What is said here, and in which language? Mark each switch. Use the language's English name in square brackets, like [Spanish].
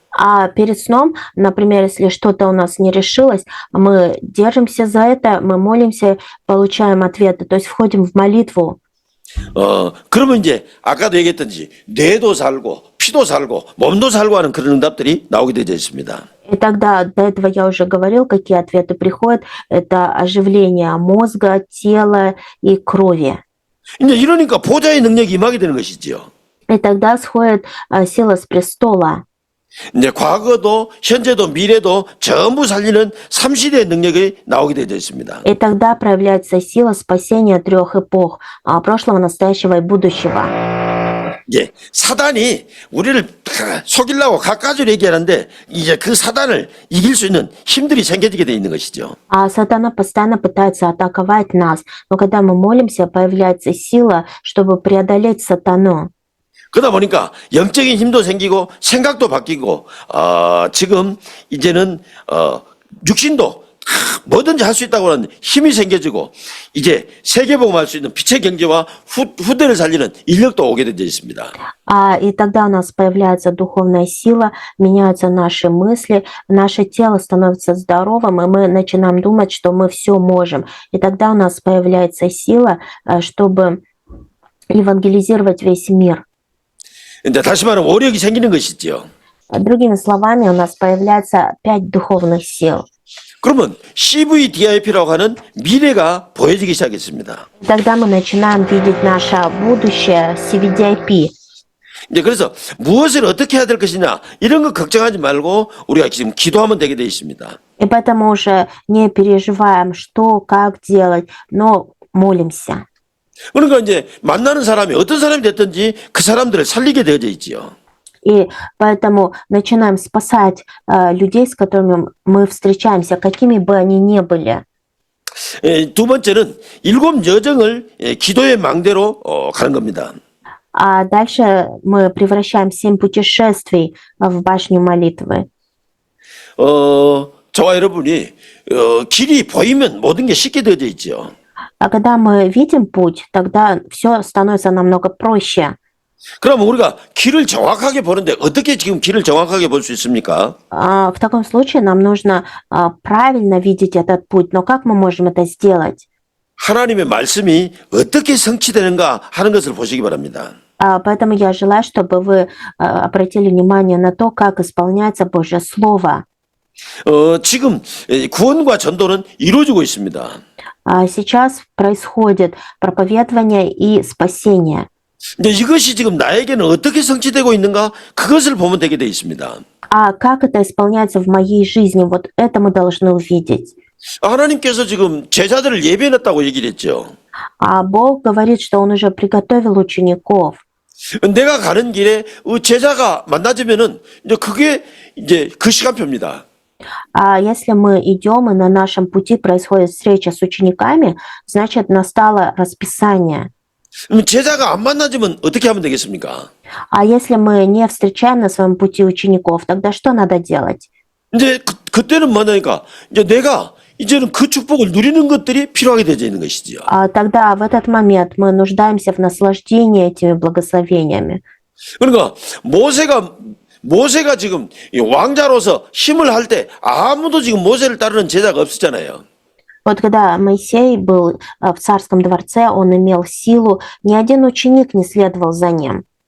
[Russian] А перед сном, например, если что-то у нас не решилось, мы держимся за это, мы молимся, получаем ответы, то есть входим в молитву. [Korean] 그러면 이제 아까도 얘기했던지 뇌도 살고 피도 살고 몸도 살고 하는 그런 응답들이 나오게 되어 있습니다. [Russian] И тогда, до этого я уже говорил, какие ответы приходят. Это оживление мозга, тела и крови. [Korean] 이제 이러니까 보좌의 능력이 임하게 되는 것이지요. [Russian] И тогда сходит сила с престола. [Korean] 이제 과거도 현재도 미래도 전부 살리는 삼시대의 능력이 나오게 되어 있습니다. [Russian] И тогда проявляется сила спасения трех эпох, прошлого, настоящего и будущего. [Korean] 예, 사단이 우리를 속이려고 갖가지로 얘기하는데 이제 그 사단을 이길 수 있는 힘들이 생겨지게 되어 있는 것이죠. [Russian] А сатана постоянно пытается атаковать нас, но когда мы молимся, появляется сила, чтобы преодолеть сатану. [Korean] 그러다 보니까 영적인 힘도 생기고 생각도 바뀌고 지금 이제는 육신도 뭐든지 할 수 있다고 하는 힘이 생겨지고 이제 세계복음할 수 있는 빛의 경제와 후대를 살리는 인력도 오게 되어 있습니다. [Russian] И тогда у нас появляется духовная сила, меняются наши мысли, наше тело становится здоровым, и мы начинаем думать, что мы все можем. И тогда у нас появляется сила, чтобы евангелизировать весь мир. [Korean] 근데 다시 말하면 오력이 생기는 것이죠. [Russian] Другими словами, у нас появляется 5 духовных сил. [Korean] 그러면 CVDIP라고 하는 미래가 보여지기 시작했습니다. [Russian] Тогда мы начинаем видеть наше будущее, CVDIP. [Korean] 이제 그래서 무엇을 어떻게 해야 될 것이냐 이런 거 걱정하지 말고 우리가 지금 기도하면 되게 돼 있습니다. [Russian] И поэтому уже не переживаем, что, как делать, но молимся. [Korean] 그러니까 이제 만나는 사람이 어떤 사람이 됐든지 그 사람들을 살리게 되어져 있지요. [Russian] И поэтому начинаем спасать людей, с которыми мы встречаемся, какими бы они ни были. [Korean] 두 번째는 7 여정을 기도의 망대로 가는 겁니다. [Russian] А дальше мы превращаем 7 путешествий в башню молитвы. [Korean] 저와 여러분이 길이 보이면 모든 게 쉽게 되어져 있죠. [Russian] А когда мы видим путь, тогда все становится намного проще. [Korean] 그럼 우리가 길을 정확하게 보는데 어떻게 지금 길을 정확하게 볼 수 있습니까? [Russian] В таком случае нам нужно правильно видеть этот путь. Но как мы можем это сделать? [Korean] 하나님의 말씀이 어떻게 성취되는가 하는 것을 보시기 바랍니다. [Russian] Поэтому я желаю, чтобы вы обратили внимание на то, как исполняется Божье Слово. [Korean] 지금 구원과 전도는 이루어지고 있습니다. [Russian] Сейчас происходит проповедование и спасение. [Korean] 근데 이것이 지금 나에게는 어떻게 성취되고 있는가 그것을 보면 되게 돼 있습니다. [Russian] А как это исполняется в моей жизни? Вот это мы должны увидеть. [Korean] 하나님께서 지금 제자들을 예배해놨다고 얘기를 했죠. [Russian] А Бог говорит, что Он уже приготовил учеников. [Korean] 내가 가는 길에 제자가 만나지면은 이제 그게 이제 그 시간표입니다. [Russian] А если мы идем и на нашем пути происходит встреча с учениками, значит настало расписание. [Korean] 제자가 안 만나지면 어떻게 하면 되겠습니까? [Russian] А если мы не встречаем на своем пути учеников, тогда что надо делать? [Korean] 이제 그때는 뭐냐니까 이제 내가 이제는 그 축복을 누리는 것들이 필요하게 되어 있는 것이지요. [Russian] Тогда в этот момент мы нуждаемся в наслаждении этими благословениями. [Korean] 그러니까 모세가 지금 왕자로서 힘을 할 때 아무도 지금 모세를 따르는 제자가 없었잖아요. [Russian] Вот когда Моисей был в царском дворце, он имел силу, ни один ученик не следовал за ним.